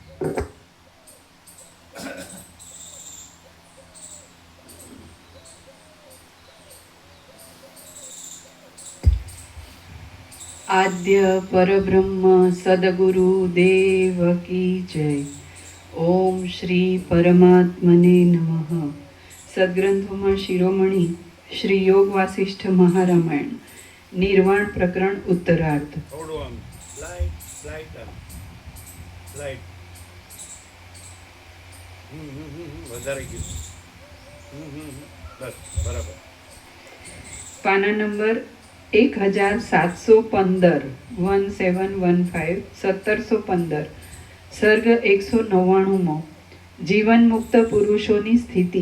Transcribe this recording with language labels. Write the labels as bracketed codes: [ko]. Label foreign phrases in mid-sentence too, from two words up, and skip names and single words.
[hi] आद्य परब्रह्म सद्गुरु देव की जय। [sa] ओम श्री परमात्मने नमः। [gu] सद्ग्रंथोમાં શિરોમણી શ્રી યોગ વાસિષ્ઠ મહારામાયણ નિર્વાણ પ્રકરણ ઉત્તરાર્ધ। પાના નંબર 1715 1715 સર્ગ 199મો જીવન મુક્ત પુરુષોની સ્થિતિ।